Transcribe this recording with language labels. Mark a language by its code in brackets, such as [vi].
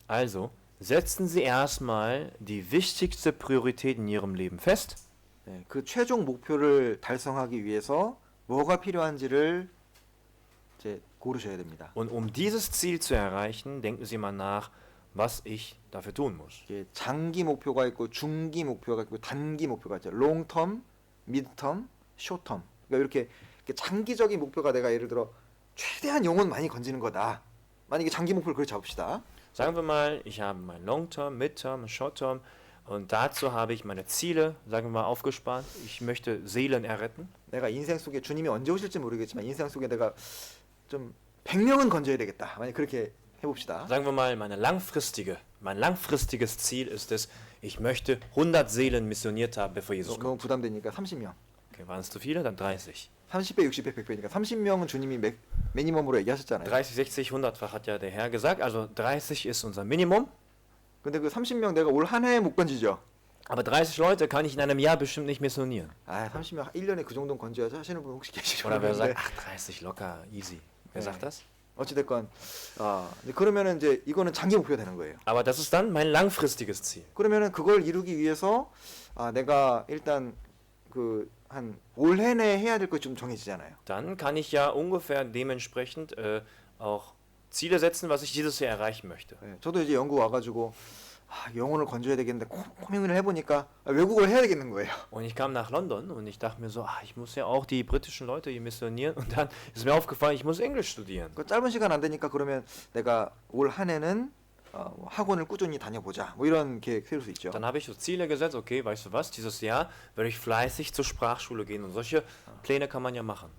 [de] Also, setzen Sie erstmal die wichtigste Priorität in Ihrem Leben fest. [ko] 예, 그 최종 목표를 달성하기 위해서 뭐가 필요한지를 이제 고르셔야 됩니다. [de] Und um dieses Ziel zu erreichen, denken Sie mal nach, was ich dafür tun muss. [ko] 이게 장기 목표가 있고 중기 목표가 있고 단기 목표가 있죠. 롱텀, 미드텀, 쇼텀. 그러니까 이렇게 장기적인 목표가 내가 예를 들어 최대한 영혼 많이 건지는 거다. 만약에 장기 목표를 그렇게 잡읍시다. [de] Sagen wir mal, ich habe mein Long-Term, Mid-Term, Short-Term und dazu habe ich meine Ziele, sagen wir mal, aufgespart. Ich möchte Seelen erretten. [ko] 내가 인생 속에 주님이 언제 오실지 모르겠지만 인생 속에 내가 좀 100명은 건져야 되겠다. 만약 그렇게 해봅시다. [de] Sagen wir mal, mein langfristiges Ziel ist es, ich möchte 100 Seelen missioniert haben, bevor Jesus [ko] 너무 [de] kommt. [ko] 부담되니까 30명. [de] Okay, waren es zu viele? Dann 30. [ko] 30배, 60배, 100배니까 30명은 주님이 미니멈으로 얘기하셨잖아요. [de] 30, 60, 100-fach hat ja der Herr gesagt. Also 30 ist unser Minimum. [ko] 근데 그 30명 내가 올 한 해에 못 건지죠. [de] Aber 30 Leute kann ich in einem Jahr bestimmt nicht missionieren. [ko] 아, 30명 1년에 그 정도는 건져야지 하시는 분 혹시 계시죠? [de] Oder wer sagt, ach 30 locker, easy. Wer sagt das? [ko] 어찌됐건 이제 그러면은 이제 이거는 장기 목표가 되는 거예요. [de] Aber das ist dann mein langfristiges Ziel. [ko] 그러면은 그걸 이루기 위해서 내가 일단 그 한 올해 내에 해야 될 것 좀 정해지잖아요. [de] Dann kann ich ja ungefähr dementsprechend auch Ziele setzen, was ich dieses Jahr erreichen möchte. [ko] 예, 저도 이제 영국 와가지고 영혼을 건져야 되겠는데 고민을 해보니까 외국어를 해야 되겠는 거예요. [de] Und ich kam nach London und ich dachte mir so, ich muss ja auch die britischen Leute hier missionieren. Und dann ist mir aufgefallen, ich muss Englisch studieren. [ko] 그 짧은 시간 안 되니까 그러면 내가 올 한 해는 학원을 꾸준히 다녀보자. 뭐 이런 계획 세울 수 있죠. [de] Dann habe ich so Ziele gesetzt, okay, weißt du was, dieses Jahr werde ich fleißig zur Sprachschule gehen. Und solche Pläne kann man ja machen.